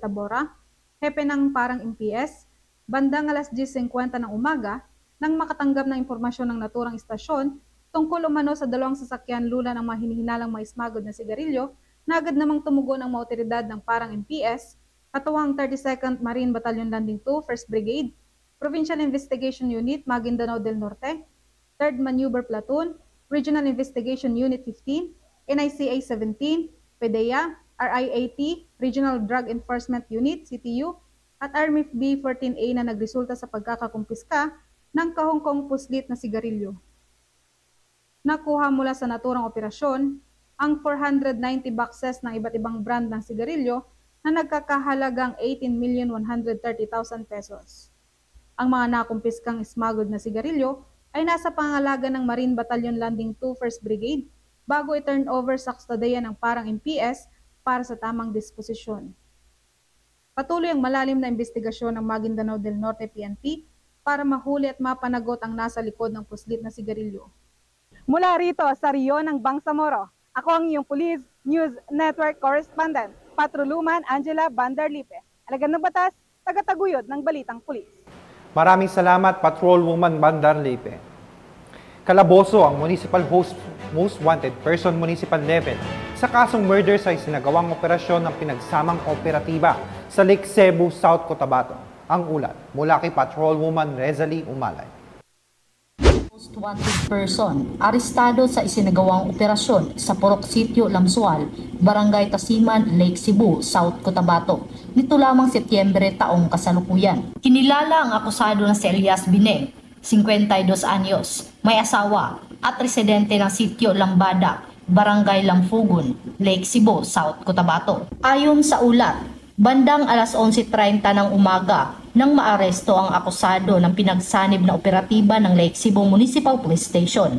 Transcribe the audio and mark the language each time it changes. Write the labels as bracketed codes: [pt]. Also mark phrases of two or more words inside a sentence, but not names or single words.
[tl] Tabora, hepe ng Parang MPS, bandang alas 10:50 ng umaga, nang makatanggap ng impormasyon ng naturang istasyon tungkol umano sa 2 sasakyan lula ng mga hinihinalang mga smuggled na sigarilyo, na agad namang tumugon ang mga otoridad ng Parang MPS, katuwang 32nd Marine Battalion Landing 2, 1st Brigade, Provincial Investigation Unit, Maguindanao del Norte, 3rd Maneuver Platoon, Regional Investigation Unit 15, NICA 17, PDEA, RI-80, Regional Drug Enforcement Unit, CTU, at Army B-14A na nagresulta sa pagkakakumpiska ng kahongkong puslit na sigarilyo. Nakuha mula sa naturang operasyon ang 490 boxes ng iba't ibang brand ng sigarilyo na nagkakahalagang 18,130,000 pesos. Ang mga nakumpiskang smuggled na sigarilyo ay nasa pangalaga ng Marine Battalion Landing 2, 1st Brigade bago i- [en] turn over [tl] sa kustodiya ng Parang MPS para sa tamang disposisyon. Patuloy ang malalim na investigasyon ng Maguindanao del Norte PNP para mahuli at mapanagot ang nasa likod ng puslit na sigarilyo. Mula rito sa Rio ng Bangsamoro, ako ang iyong Police News Network Correspondent, Patrolwoman Angela Bandarlipe, alagad ng batas, tagataguyod ng Balitang Pulis. Maraming salamat, Patrolwoman Bandarlipe. Kalaboso ang [en] Municipal Most Wanted Person Municipal Level [tl] sa kasong murder sa isinagawang operasyon ng pinagsamang operatiba sa Lake Cebu, South Cotabato. Ang ulat mula kay Patrolwoman Rezalie Umalay. [en] Most wanted person, [tl] arestado sa isinagawang operasyon sa Purok Sitio, Lamsual, Barangay Tasiman, Lake Cebu, South Cotabato, nito lamang Setyembre taong kasalukuyan. Kinilala ang akusado na si Elias Bineng, 52 anyos, may asawa at residente ng Sitio Lambada, Barangay Lamfugon, Lake Cebu, South Cotabato. Ayon sa ulat, bandang alas 11:30 ng umaga nang maaresto ang akusado ng pinagsanib na operatiba ng Lake Cebu Municipal Police Station.